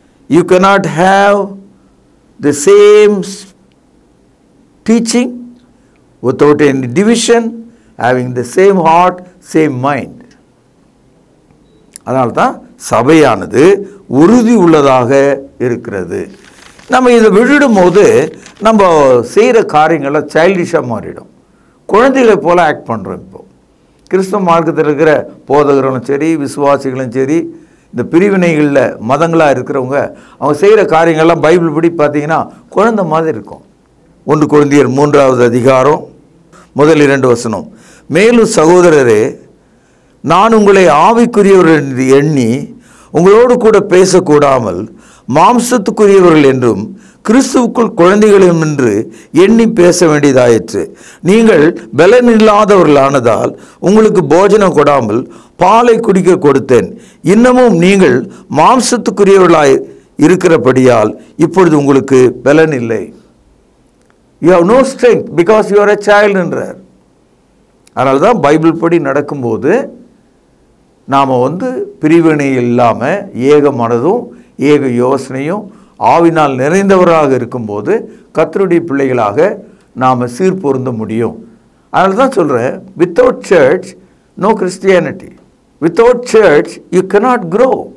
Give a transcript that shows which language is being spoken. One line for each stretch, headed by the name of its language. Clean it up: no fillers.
English: You cannot have the same teaching without any division, having the same heart, same mind.
Tamil: அதனால தான் சபையானது உறுதி உள்ளதாக இருக்கிறது. நம்ம இதை விழுடும் போது நம்ம செய்கிற காரியங்களை சைல்டிஷாக மாறிடும். குழந்தைகளை போல் ஆக்ட் பண்ணுறோம். இப்போ கிறிஸ்தவ மார்க்கத்தில் இருக்கிற போதகர்களும் சரி, விசுவாசிகளும் சரி, இந்த பிரிவினைகளில் மதங்களாக இருக்கிறவங்க அவங்க செய்கிற காரியங்கள்லாம் பைபிள் படி பார்த்தீங்கன்னா குழந்தை மாதிரி இருக்கும். 1 கொரிந்தியர் 3வது அதிகாரம் முதல் 2 வசனம். மேலும் சகோதரரே, நான் உங்களை ஆவிக்குரியவர்கள் என்று எண்ணி உங்களோடு கூட பேசக்கூடாமல் மாம்சத்துக்குரியவர்கள் என்றும் கிறிஸ்துவுக்குள் குழந்தைகளும் என்று எண்ணி பேச வேண்டியதாயிற்று. நீங்கள் பலனில்லாதவர்களானதால் உங்களுக்கு போஜனம் கொடாமல் பாலை குடிக்க கொடுத்தேன். இன்னமும் நீங்கள் மாம்சத்துக்குரியவர்களாய் இருக்கிறபடியால் இப்பொழுது உங்களுக்கு பலன் இல்லை.
English: You have no strength because you are a child என்றார்.
Tamil: அதனால தான் பைபிள் படி நடக்கும்போது நாம் பிரிவினை இல்லாமல் ஏக மனதும் ஏக யோசனையும் ஆவினால் நிறைந்தவராக இருக்கும்போது கர்த்தருடைய பிள்ளைகளாக நாம் சீர்பொருந்த முடியும். அதனால தான் சொல்கிறேன்,
English: Without church no Christianity, without church you cannot grow.